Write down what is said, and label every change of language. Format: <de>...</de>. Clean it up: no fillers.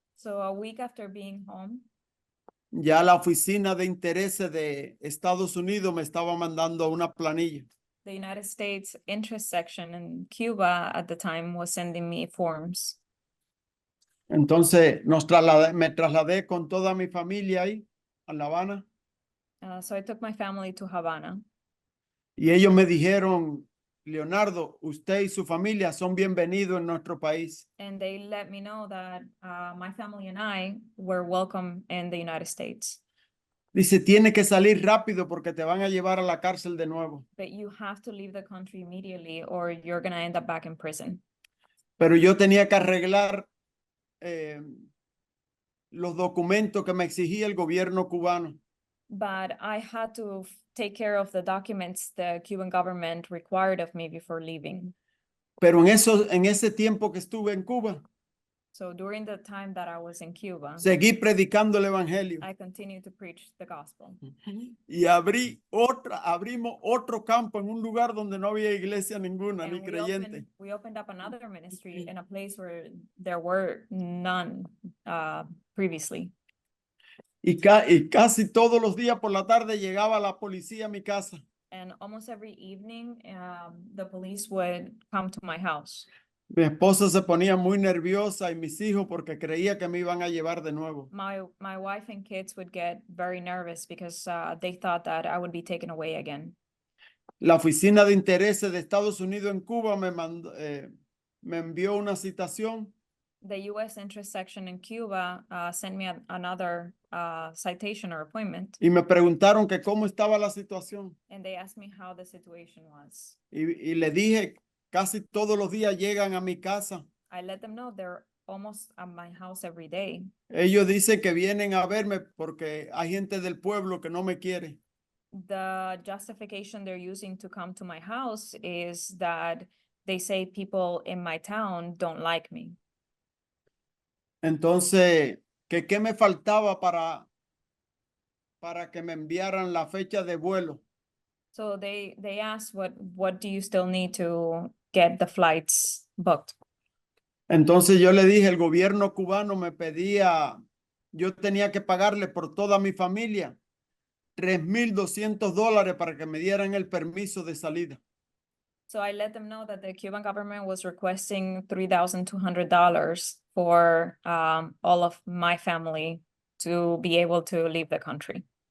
<en>So a week after being home,</en> <es>ya la oficina de intereses de Estados Unidos me estaba mandando una planilla.</es> <en>the United States interest section in Cuba at the time was sending me forms.</en> <es>Entonces me trasladé con toda mi familia ahí a La Habana</es> <en>So I took my family to Havana,</en> <es>y ellos me dijeron, Leonardo, usted y su familia son bienvenidos en nuestro país.</es> <en>and they let me know that my family and I were welcome in the United States.</en> <es>Dice, tiene que salir rápido porque te van a llevar a la cárcel de nuevo.</es> <en>But you have to leave the country immediately or you're gonna end up back in prison.</en> <es>Pero yo tenía que arreglar los documentos que me exigía el gobierno cubano.</es> <en>But I had to take care of the documents the Cuban government required of me before leaving.</en> <es>Pero en ese tiempo que estuve en Cuba,</es> <en>So during the time that I was in Cuba,</en> <es>seguí predicando el evangelio</es> <en>I continued to preach the gospel.</en> <es>y abrimos otro campo en un lugar donde no había iglesia ninguna ni</es> <en>And</en> <es>creyente.</es> <en>we opened up another ministry in a place where there were none previously.</en> <es>Y casi todos los días por la tarde llegaba la policía a mi casa.</es> <en>And almost every evening, the police would come to my house.</en> <es>Mi esposa se ponía muy nerviosa y mis hijos porque creía que me iban a llevar de nuevo.</es> <en>My wife and kids would get very nervous because they thought that I would be taken away again.</en> <es>La oficina de intereses de Estados Unidos en Cuba me envió una citación</es> <en>The U.S. interest section in Cuba sent me another citation or appointment,</en> <es>y me preguntaron que cómo estaba la situación.</es> <en>and they asked me how the situation was.</en> <es>Y le dije, casi todos los días llegan a mi casa</es> <en>I let them know they're almost at my house every day.</en> <es>Ellos dicen que vienen a verme porque hay gente del pueblo que no me quiere.</es> <en>The justification they're using to come to my house is that they say people in my town don't like me.</en> <es>Entonces, que qué me faltaba para que me enviaran la fecha de vuelo.</es> <en>So they asked what do you still need to get the flights booked?</en> <es>Entonces yo le dije, el gobierno cubano me pedía, yo tenía que pagarle por toda mi familia $3,200 para que me dieran el permiso de salida.</es> <en>So I let them know that the Cuban government was requesting $3,200 for all of my family to be able to leave the country.</en>